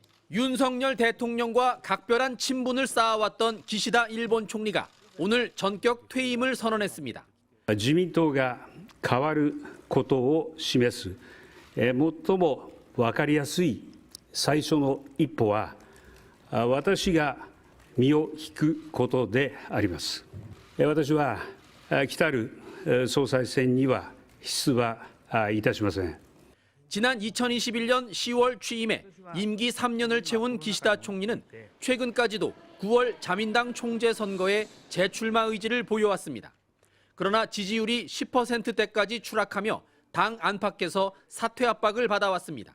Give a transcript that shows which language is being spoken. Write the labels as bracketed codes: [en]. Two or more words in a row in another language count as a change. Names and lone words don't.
[ko] 윤석열 대통령과 각별한 친분을 쌓아왔던 기시다 일본 총리가 오늘 전격 퇴임을 선언했습니다. [ja] 自民党が変わることを示す最も分かりやすい最初の一歩は私が身を引くことであります。私は来たる総裁選には出馬いたしません。 [ko] 지난 2021년 10월 취임해 임기 3년을 채운 기시다 총리는 최근까지도 9월 자민당 총재 선거에 재출마 의지를 보여왔습니다. 그러나 지지율이 10%대까지 추락하며 당 안팎에서 사퇴 압박을 받아왔습니다.